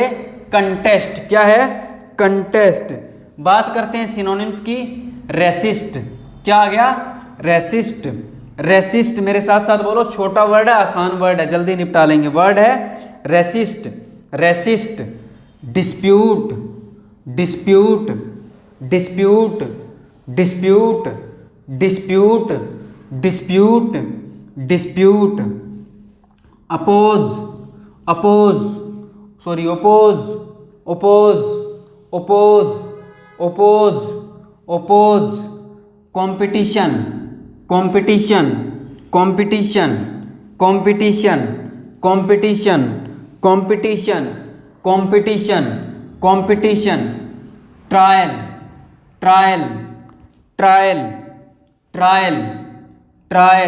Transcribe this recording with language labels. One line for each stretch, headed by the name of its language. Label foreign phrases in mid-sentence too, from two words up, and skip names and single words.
Hindi: कंटेस्ट। क्या है? कंटेस्ट। बात करते हैं सिनोनिम्स की। रेसिस्ट। क्या आ गया? रेसिस्ट। रेसिस्ट मेरे साथ साथ बोलो, छोटा वर्ड है, आसान वर्ड है, जल्दी निपटा लेंगे।
English: वर्ड है Resist. Resist. Dispute. Dispute. Dispute. Dispute. Dispute. Dispute. Dispute. Oppose. Oppose. Sorry, oppose. Oppose. Oppose. Oppose. Oppose. Competition. Competition. Competition. Competition. Competition. Competition. Competition. Competition. Trial. Trial. Trial. Trial. Trial.